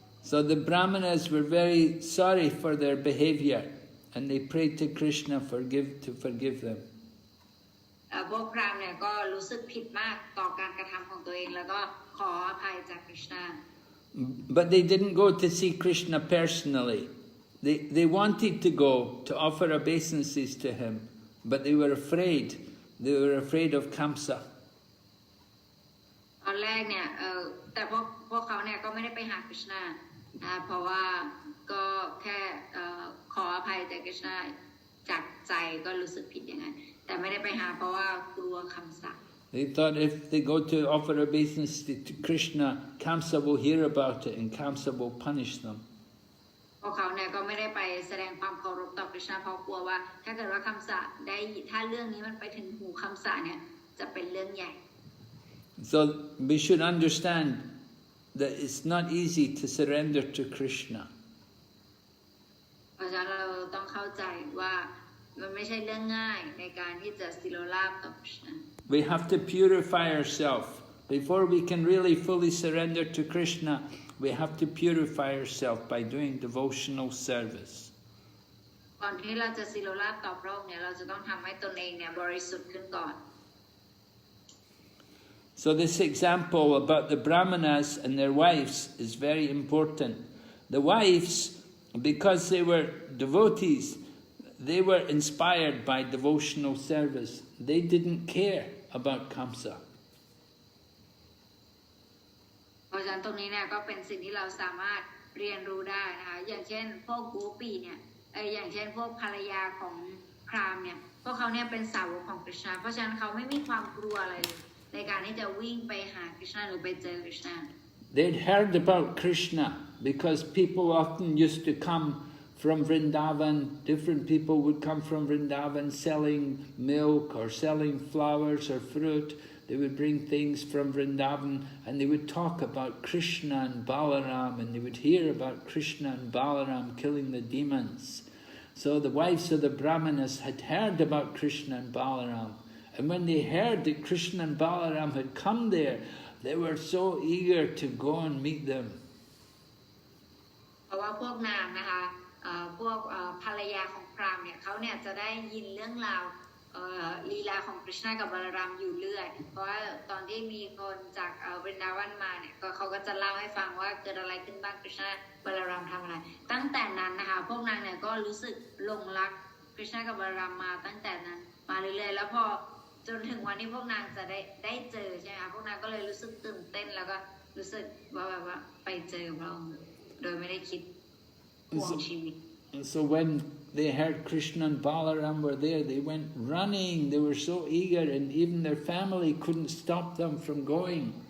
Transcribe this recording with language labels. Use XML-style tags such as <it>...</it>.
<en>So the Brahmanas were very sorry for their behavior, and they prayed to Krishna to forgive them.</en> <th>พวกพราหมณ์เนี่ยก็รู้สึกผิดมากต่อการกระทำของตัวเองแล้วก็ขออภัยจากคริชนา</th> <en>But they didn't go to see Krishna personally. They wanted to go to offer obeisances to him, but they were afraid They were afraid of Kamsa.</en> <th>ตอนแรกเนี่ยแต่พวกเขาเนี่ยก็ไม่ได้ไปหาคริชนาเพราะว่าก็แค่ขออภัยแต่คริชนาจากใจก็รู้สึกผิดอย่างนั้นแต่ไม่ได้ไปหาเพราะว่ากลัวคำสาป</th> <en>They thought if they go to offer obeisance to Krishna, Kamsa will hear about it and Kamsa will punish them.</en> <th>พวกเขาเนี่ยก็ไม่ได้ไปแสดงความเคารพต่อคริชนาเพราะกลัวว่าถ้าเกิดว่าคำสาปได้ถ้าเรื่องนี้มันไปถึงหูคำสาปเนี่ยจะเป็นเรื่องใหญ่</th> <en>So we should understand that it's not easy to surrender to Krishna.</en> <th>เพราะฉะนั้นเราต้องเข้าใจว่ามันไม่ใช่เรื่องง่ายในการที่จะสิโรราบต่อคริชนา</th> <en>We have to purify ourselves. Before we can really fully surrender to Krishna, we have to purify ourselves by doing devotional service.</en> <th>ก่อนที่เราจะสิโรราบต่อพระองค์เนี่ยเราจะต้องทำให้ตนเองเนี่ยบริสุทธิ์ขึ้นก่อน</th> <en>So this example about the Brahmanas and their wives is very important. The wives, because they were devotees, they were inspired by devotional service. They didn't care about Kamsa.</en> <th>เพราะฉะนั้นตรงนี้เนี่ยก็เป็นสิ่งที่เราสามารถเรียนรู้ได้นะคะอย่างเช่นพวกกูปีเนี่ยอย่างเช่นพวกภรรยาของพราหมณ์เนี่ยพวกเขาเนี่ยเป็นสาวกของคริชนาเพราะฉะนั้นเขาไม่มีความกลัวอะไรเลยในการที่จะวิ่งไปหาคริชนาหรือไปเจอคริชนา</th> <en>They'd heard about Krishna because people often used to come from Vrindavan. Different people would come from Vrindavan selling milk or selling flowers or fruit. They would bring things from Vrindavan and they would talk about Krishna and Balaram, and they would hear about Krishna and Balaram killing the demons. So the wives of the Brahmanas had heard about Krishna and Balaram. And when they heard that Krishna and Balaram had come there, they were so eager to go and meet them.</en> <th>เพราะว่าพวกนางนะคะพวกภรรยาของพราหมณ์เนี่ยเขาเนี่ยจะได้ยินเรื่องราวลีลาของคริชนากับบาลารามอยู่เรื่อยเพราะว่าตอนที่มีคนจากวรินดาวันมาเนี่ยเขาก็จะเล่าให้ฟังว่าเกิดอะไรขึ้นบ้างคริชนาบาลารามทำอะไรตั้งแต่นั้นนะคะพวกนางเนี่ยก็รู้สึกหลงรักคริชนากับบาลารามมาตั้งแต่นั้นมาเรื่อยๆแล้วพอ จนถึงวันที่พวกนางจะได้เจอใช่ไหมคะพวกนางก็เลยรู้สึกตื่นเต้นแล้วก็รู้สึกว่าแบบว่าไปเจอพระองค์โดยไม่ได้คิดห่วงชีวิต</th> <en>So when they heard Krishna and Balaram were there, they went running. They were so eager, and even their family couldn't stop them from going.</en>